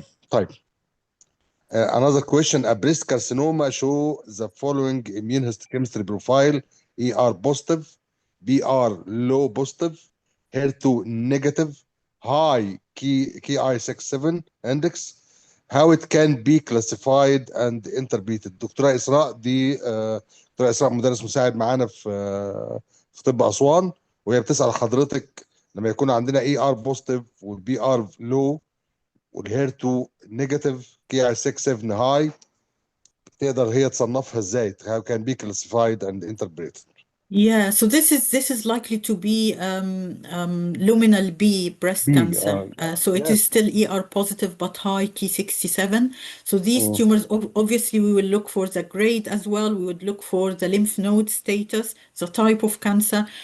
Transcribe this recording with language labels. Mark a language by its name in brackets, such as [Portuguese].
[Arabic] طيب. [English] Another question: a breast carcinoma show the following immunohistochemistry profile: ER positive, BR low positive, HER2 negative, high KI67 index. How it can be classified and interpreted. [Arabic] دكتورة إسراء دي دكتورة إسراء مدرس مساعد معانا في طب أسوان، وهي بتسأل حضرتك لما يكون عندنا ER positive والبي ار low والهير 2 نيجاتيف كي اي 6 7 هاي، تقدر هي تصنفها ازاي؟ [English] how can be classified and interpreted. Yeah, so this is likely to be luminal B breast B, cancer. So it is yes. still ER positive but high Ki67. So these tumors, obviously, we will look for the grade as well. We would look for the lymph node status, the type of cancer.